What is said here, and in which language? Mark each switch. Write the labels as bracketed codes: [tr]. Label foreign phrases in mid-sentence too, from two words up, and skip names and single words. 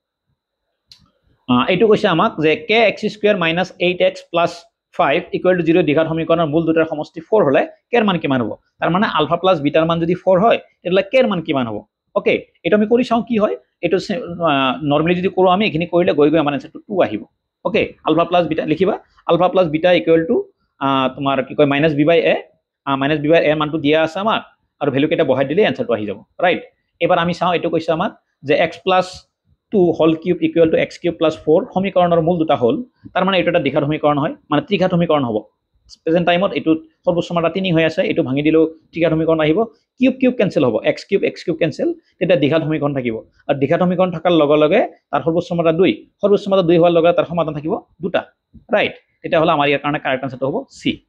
[as] এইটো কৈছে আমাক যে kx² - 8x + 5 = 0 দেখাৰ সমীকৰণৰ মূল দুটাৰ সমষ্টি 4 হলে কেৰ মান কিমান হ'ব তাৰ মানে [en] alpha plus [as] বিটাৰ মান যদি 4 হয় তেতিয়াহলে কেৰ মান কিমান হ'ব ওকে এটা আমি কৰি চাওঁ কি হয় এটো নরমালি যদি কৰো আমি এখিনি কৰিলে গৈ আমাৰ আনসাৰটো 2 আহিব ওকে [en] alpha plus beta [as] লিখিবা [en] alpha plus beta [as] = তোমাৰ কি কয় -b/a -b/a এর মানটো দিয়া আছে আমাৰ আৰু ভ্যালু কেটা বহাই দিলে আনসাৰটো আহি যাব ৰাইট এবাৰ আমি চাওঁ এটো কৈছে আমাক যে x + 2 [en] whole cube [as] = x³ + 4 সমীকৰণৰ মূল দুটা হল তাৰ মানে এটা দ্বিঘাত সমীকৰণ হয় মানে ত্ৰিঘাত সমীকৰণ হ'ব [en] present time [as] এটো সৰ্বোচ্চ মাত্ৰা 3 হৈ আছে এটো ভাঙি দিলেও ত্ৰিঘাত সমীকৰণ আহিব কিউব কেনসেল হ'ব x³ কেনসেল তেতিয়া দ্বিঘাত সমীকৰণ থাকিব আৰু দ্বিঘাত সমীকৰণ থাকাৰ লগে লগে তাৰ সৰ্বোচ্চ মাত্ৰা 2 হোৱাৰ লগে তাৰ সমাধান থাকিব দুটা ৰাইট তেতিয়া হলে আমাৰ ইয়াৰ কাৰণে [en] correct answer [as] হ'ব সি